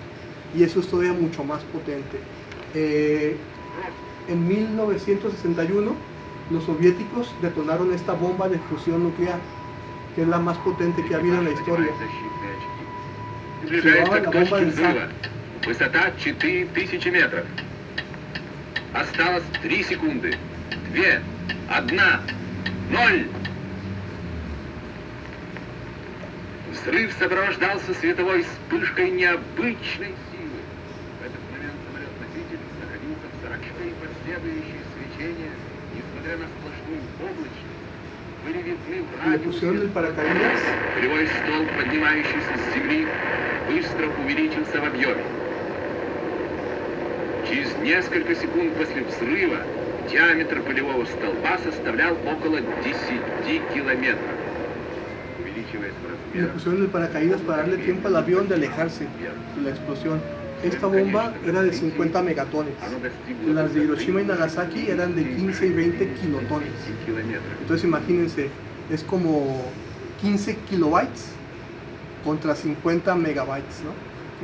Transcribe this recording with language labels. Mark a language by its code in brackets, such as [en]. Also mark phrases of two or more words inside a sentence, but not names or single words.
[es] Y eso es todavía mucho más potente. En 1961 los soviéticos detonaron esta bomba de fusión nuclear, que es la más potente que ha habido en la historia. Se llamaba la bomba del zar. [ru] Высота 4000 метров. Осталось 3 секунды. 2, 1, 0. Взрыв сопровождался световой вспышкой необычной силы. В этот момент самолет-носитель находился в зрачной последующей свечения, несмотря на сплошную облачность. Были видны в [es] Le pusieron el paracaídas. [ru] Полевой столб, поднимающийся с земли, быстро увеличился в объеме. Через несколько секунд после взрыва диаметр полевого столба составлял около 10 километров. Увеличиваясь в [es] Y le pusieron el paracaídas para darle tiempo al avión de alejarse de la explosión. Esta bomba era de 50 megatones. Las de Hiroshima y Nagasaki eran de 15 y 20 kilotones. Entonces imagínense, es como 15 kilobytes contra 50 megabytes, ¿no?